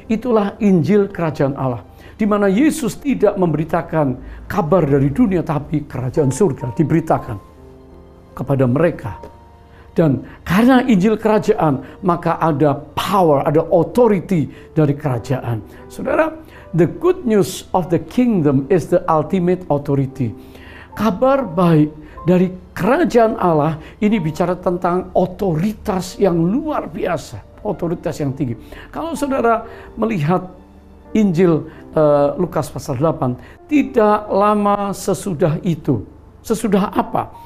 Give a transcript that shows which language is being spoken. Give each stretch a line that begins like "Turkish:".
Indonesian: Itulah Injil Kerajaan Allah. Di mana Yesus tidak memberitakan kabar dari dunia, tapi kerajaan surga diberitakan kepada mereka. Dan karena Injil Kerajaan, maka ada power, ada authority dari kerajaan. Saudara,
English: the good news of the kingdom is the ultimate authority.
Indonesian: Kabar baik dari kerajaan Allah ini bicara tentang otoritas yang luar biasa, otoritas yang tinggi. Kalau saudara melihat Injil Lukas pasal 8, tidak lama sesudah itu. Sesudah apa?